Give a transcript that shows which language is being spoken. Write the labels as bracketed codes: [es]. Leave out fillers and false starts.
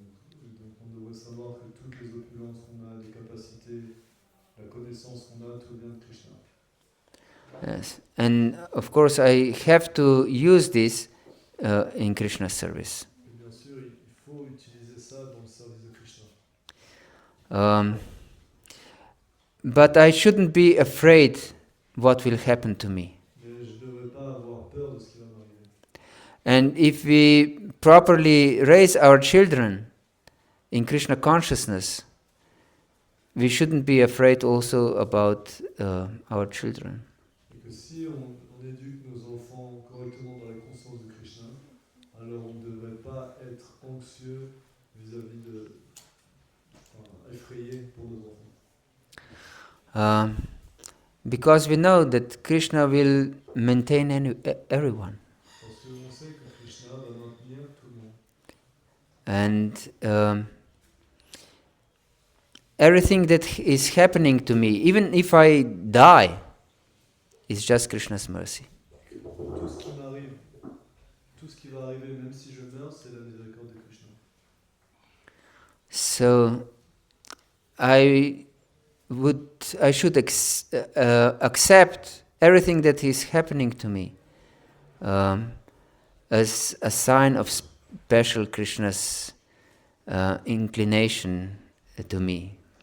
[fr] Donc on devrait savoir que toutes les opulences qu'on a, les capacités, la connaissance qu'on a, tout vient de Krishna. [en] Yes, and of course I have to use this in Krishna's service. [fr] Et bien sûr, il faut utiliser ça dans le service de Krishna. [en] But I shouldn't be afraid what will happen to me. [fr] Mais je ne devrais pas avoir peur de ce qui va m'arriver. [en] And if we properly raise our children in Krishna consciousness, we shouldn't be afraid also about our children. [fr] Et que si on éduque nos enfants correctement dans la conscience de Krishna, alors on ne devrait pas être anxieux vis-à-vis effrayé pour nos enfants. [en] Because we know that Krishna will maintain everyone. [fr] Parce qu'on sait que Krishna va maintenir tout le monde. [en] And everything that is happening to me, even if I die, is just Krishna's mercy. [fr] Tout ce qui m'arrive, tout ce qui va arriver, même si je meurs, c'est la miséricorde de Krishna. [en] So I should accept everything that is happening to me as a sign of special Krishna's inclination to me.